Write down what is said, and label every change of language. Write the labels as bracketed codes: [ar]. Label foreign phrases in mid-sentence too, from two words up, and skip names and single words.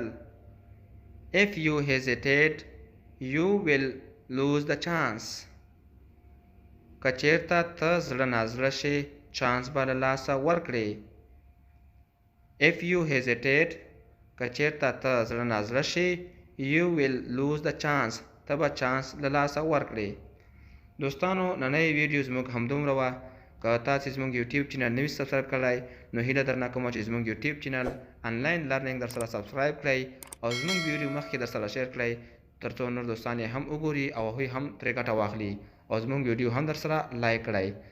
[en] If you hesitate you will lose the chance. [ps] که چېرته ته زړه نازړه شې چانس به له لاسه ورکړې. [en] If you hesitate [ps] که چېرته ته زړه نازړه شې [en] you will lose the chance. [ps] ته به چانس له لاسه ورکړې. دوستانو نننۍ ویډیو زموږ همدومره وه. که تاسې زموږ یوټیوب چینل نوي سبسکرایب کړی نو هیله درنه کومه چې زموږ یوټیوب چینل آنلاین لرنینګ در سره سبسکرایب کړئ او زموږ ویډیو مخکې در سره شیر کړئ تر څو نور دوستان یې هم وګوري او هغوی هم ترې ګټه واخلي او زموږ ویډیو هم در سره لایک کړئ.